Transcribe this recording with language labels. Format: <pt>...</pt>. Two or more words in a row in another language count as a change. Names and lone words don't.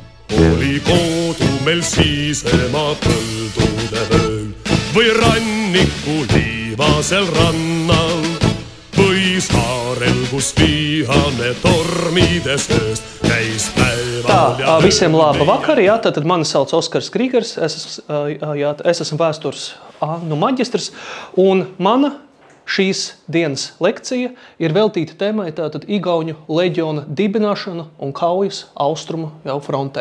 <et>oli koodumel siis ema põldude vööl või ranniku liivasel rannal või saarel, kus vihane tormides ööst käis päeval ja</et> <lv>visiem laba vakar, jā, tad mani sauc Oskars Grīgers, es esmu vēstures maģistrs, un mana šīs dienas lekcija ir veltīta tēmai tātad Igauņu leģiona dibināšana un kaujas austrumu jau frontē.</lv>